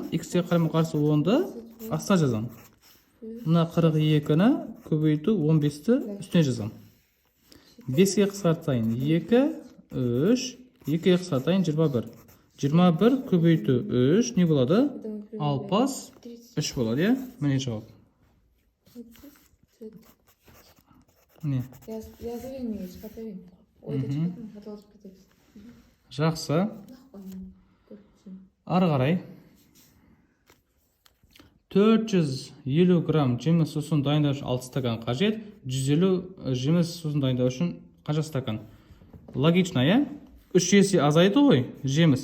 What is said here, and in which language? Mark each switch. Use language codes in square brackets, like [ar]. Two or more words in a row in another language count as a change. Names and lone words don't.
[kk] Х-ге қарама қарсы 10-ды астына жазам. Мына 42-ні көбейту 15-ті үстіне жазам. 5-ге қысқартайын 2, 3, 2-ге қысқартайын 21. 21 көбейту 3 не болады? 63 болады, е? Міне жауап. Не. [ru] Я заверю, не читаю. Ой, это читаю, хотела спросить. [kk] Жақсы. Ары қарай. 450 грамм жеміс сусын дайындау үшін 6 стакан қажет. 150 жеміс сусын дайындау үшін қанша стакан? Логично, иә? 3 есе азайды ғой, жеміс.